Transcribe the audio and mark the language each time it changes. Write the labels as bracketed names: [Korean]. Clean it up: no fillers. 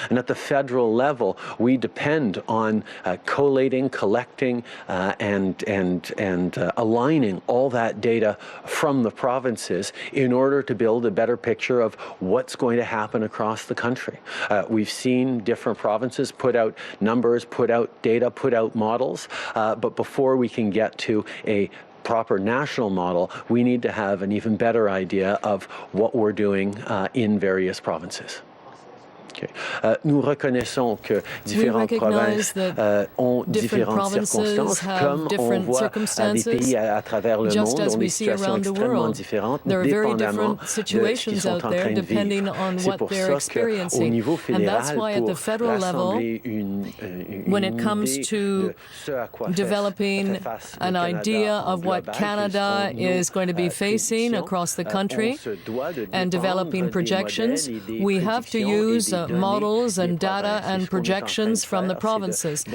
[English] And at the federal level, we depend on collating, collecting, and aligning all that data from the provinces in order to build a better picture of what's going to happen across the country. We've seen different provinces put out numbers, put out data, put out models, but before we can get to a proper national model, we need to have an even better idea of what we're doing in various provinces. Okay. [French] Nous reconnaissons que différentes provinces ont différentes circonstances, comme on voit des pays à travers le monde dont les situations extrêmement différentes, dépendamment de ce qu'ils sont en train de vivre. C'est pour ça qu'au niveau fédéral, pour rassembler [English] when it comes to developing an idea of what Canada is going to be facing across the country and developing projections, we have to use models and data and projections from the provinces.